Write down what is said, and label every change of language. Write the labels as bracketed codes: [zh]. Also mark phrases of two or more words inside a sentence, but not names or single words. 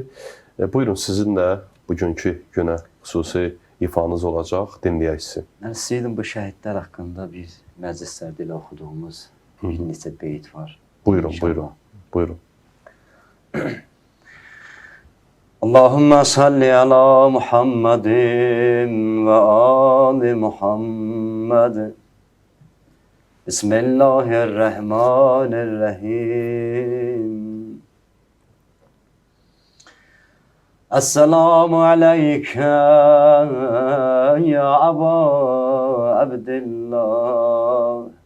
[az] Buyurun, sizin də bugünkü günə xüsusi ifanız olacaq, dinləyək sizi. Mən istəyirdim bu şəhidlər haqqında bir məclislərdə elə oxuduğumuz bir neçə beyt var. Buyurun, buyurun, buyurun. [ar] اللهم صل على محمد وآل محمد. بسم الله الرحمن الرحيم. السلام عليك يا أبا عبد الله.